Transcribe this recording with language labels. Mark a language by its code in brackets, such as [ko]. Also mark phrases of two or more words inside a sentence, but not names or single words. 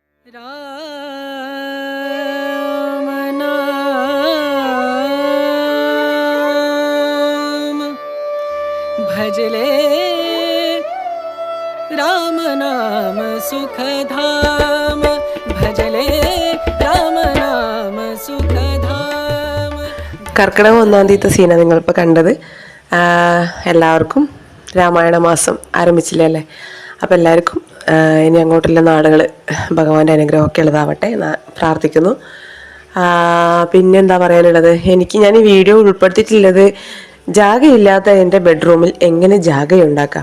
[hi] राम नाम भजले राम नाम सुखधाम भजले राम नाम सुखधाम. [ml] കർക്കിടകം 1-ാം തീയതി സീന നിങ്ങളിപ്പോൾ കണ്ടത്. എല്ലാവർക്കും രാമായണ മാസം ആരംഭിച്ചില്ലേ അല്ലേ? അപ്പോൾ എല്ലാവർക്കും ഇനി അങ്ങോട്ടുള്ള നാളുകൾ ഭഗവാന്റെ അനുഗ്രഹമൊക്കെ ഉള്ളതാവട്ടെ എന്ന് പ്രാർത്ഥിക്കുന്നു. പിന്നെന്താ പറയാനുള്ളത്, ഞാൻ ഈ വീഡിയോ ഉൾപ്പെടുത്തിയിട്ടുള്ളത് ജാഗയില്ലാത്ത എൻ്റെ ബെഡ്റൂമിൽ എങ്ങനെ ജാഗയുണ്ടാക്കാം.